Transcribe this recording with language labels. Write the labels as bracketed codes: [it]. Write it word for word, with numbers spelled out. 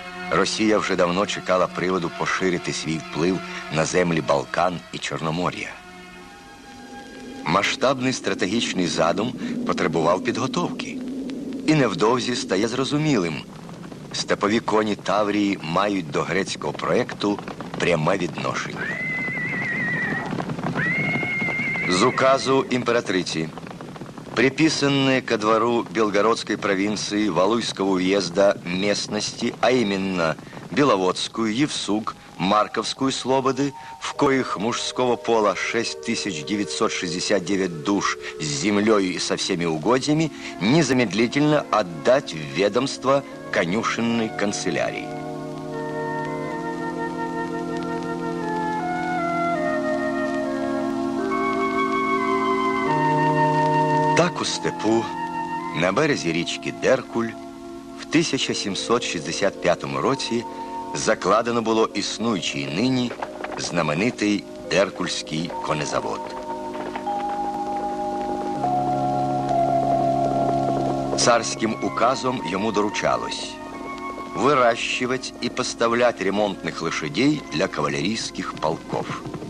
[uk] Росія вже давно чекала приводу поширити свій вплив на землі Балкан і Чорномор'я. Масштабний стратегічний задум потребував підготовки. І невдовзі стає зрозумілим: степові коні Таврії мають до грецького проекту пряме відношення. [ru] З указу императрицы, приписанные ко двору Белгородской провинции Валуйского уезда местности, а именно Беловодскую, Евсуг, Марковскую слободы, в коих мужского пола шесть тысяч девятьсот шестьдесят девять душ с землей и со всеми угодьями, незамедлительно отдать в ведомство конюшенной канцелярии. [uk] Так у степу на березі річки Деркуль в тисяча сімсот шістдесят п'ятому році закладено було існуючий нині знаменитий Деркульський конезавод. [ru] Царским указом ему доручалось выращивать и поставлять ремонтных лошадей для кавалерийских полков.